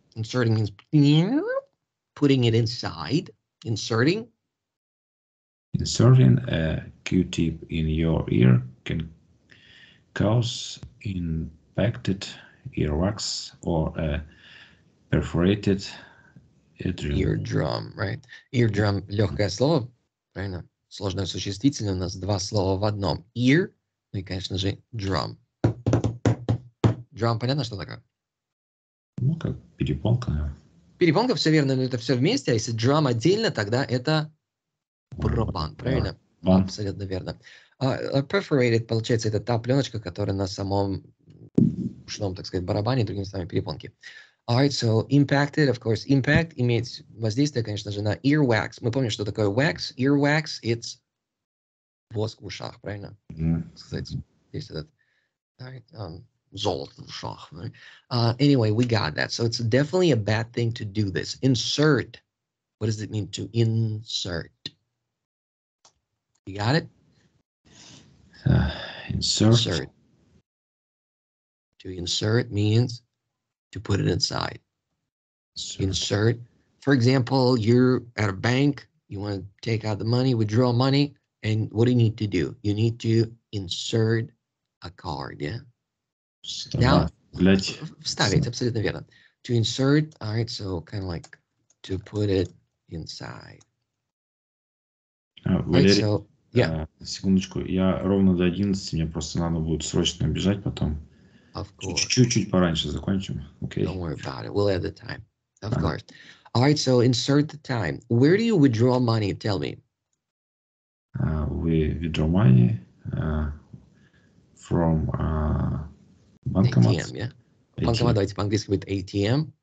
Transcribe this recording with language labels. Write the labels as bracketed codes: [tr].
[en] Inserting means putting it inside. Inserting a Q-tip in your ear can cause impacted earwax or a perforated eardrum, right? [ru] Eardrum — легкое слово, правильно? Сложное существительное, у нас два слова в одном. Ear, ну и, конечно же, drum. Drum, понятно, что такое? Ну, как перепонка. Перепонка, все верно, но это все вместе, а если drum отдельно, тогда это барабан, правильно? Абсолютно верно. Perforated, получается, это та пленочка, которая на самом ушном, так сказать, барабане, другими словами, перепонки. [en] Alright, so impacted, of course, impact [ru] имеет воздействие, конечно же, на [en] earwax. [ru] Мы помним, что такое wax. Earwax, it's воск в ушах, правильно? Кстати, здесь этот, alright, золото в ушах. [en] Right? Anyway, we got that. So it's definitely a bad thing to do this. Insert. What does it mean to insert? You got it? Insert. To insert means to put it inside. Insert. For example, you're at a bank, you want to take out the money, withdraw money, and what do you need to do? You need to insert a card, yeah? [ru] Now, вставить, абсолютно верно. [en] To insert, all right, so kind of like to put it inside. Валерий, right, so, yeah. [ru] Секундочку, я ровно до 11, мне просто надо будет срочно бежать потом. [en] Of course. [ru] Чуть-чуть пораньше закончим. [en] Okay. Don't worry about it. We'll have the time. Of course. All right, so insert the time. Where do you withdraw money? Tell me. We withdraw money from bankomat. ATM, yeah? [ru] Банкомат, давайте по-английски будет ATM.